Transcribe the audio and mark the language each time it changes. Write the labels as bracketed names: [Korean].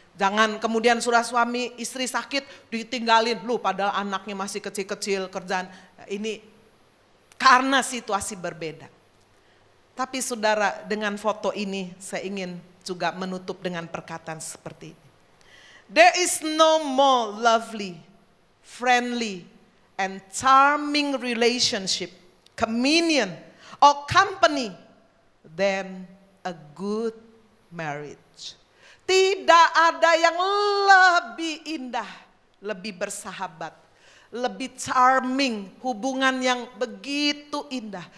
[Indonesian] Jangan kemudian sudah suami istri sakit ditinggalin, padahal anaknya masih kecil-kecil kerjaan. Ini karena situasi berbeda. Tapi saudara dengan foto ini saya ingin juga menutup dengan perkataan seperti ini. [English] There is no more lovely, friendly, and charming relationship, communion, or company than a good marriage. [Indonesian] Tidak ada yang lebih indah, lebih bersahabat, lebih charming, hubungan yang begitu indah.